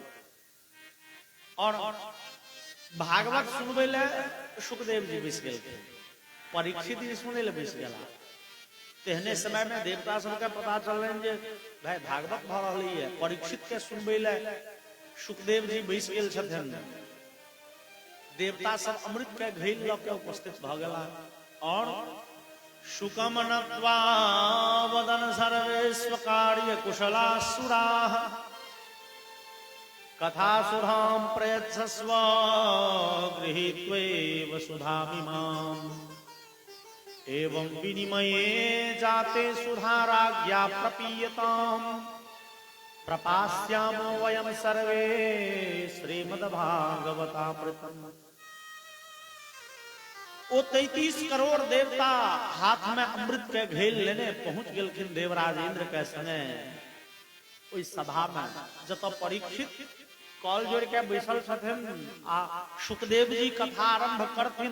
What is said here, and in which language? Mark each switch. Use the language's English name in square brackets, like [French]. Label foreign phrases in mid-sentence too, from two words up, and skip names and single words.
[Maithili] और भागवत सुनबे ले सुखदेव जी बैस गेलखिन, परीक्षित जी सुने ले बैस गेला। तेहने समय में देवता सबके पता चलन जे भाई भागवत भ रहलै है, परीक्षित के सुनबे ले सुखदेव जी बैस गेल छथिन। देवता सब अमृत के घैल ल के उपस्थित भ गेला और [Sanskrit] शुकम नत्वा वदन सर्वेश्व कार्य कुशलासुराः कथा सुधाम प्रयच्छस्व गृहीत्वैव सुधामिमाम् एवं विनिमये जाते सुधाराज्ञा प्रपीयताम् प्रपास्यामो वयं सर्वे श्रीमद्भागवतामृतम्। [Maithili] ओ 33 करोड़ देवता हाथ में अमृत के घेल लेने पहुंच गेलखिन देवराज इंद्र के संगे ओई सभा में जतऽ परीक्षित कॉल जोड़ के बैसल छथिन आ सुखदेव जी कथा आरंभ करथिन।